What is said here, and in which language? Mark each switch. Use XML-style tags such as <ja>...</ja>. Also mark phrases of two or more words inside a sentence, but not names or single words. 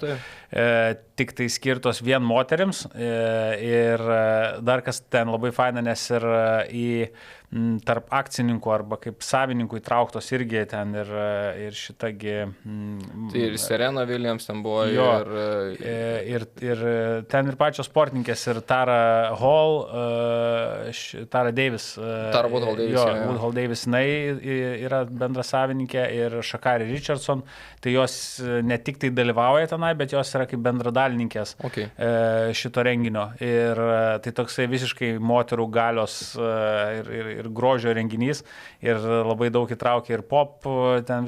<lt>Tik tai skirtos vien moterims ir dar kas ten labai faina, nes ir į tarp akcininkų arba kaip savininkų įtrauktos irgi ten ir šitagi... Tai ir Serena Williams ten buvo, ir ten ir pačios sportininkės, ir Tara Hall, Tara Davis. Tara Woodhall Davis. Woodhall Davis, jinai yra bendra savininkė, ir Sha'Carri Richardson, tai jos ne tik tai dalyvauja tenai, bet jos yra kaip bendradalininkės šito renginio. Ir tai toksai visiškai moterų galios ir grožio renginys, ir labai daug įtraukė ir pop, ten</lt>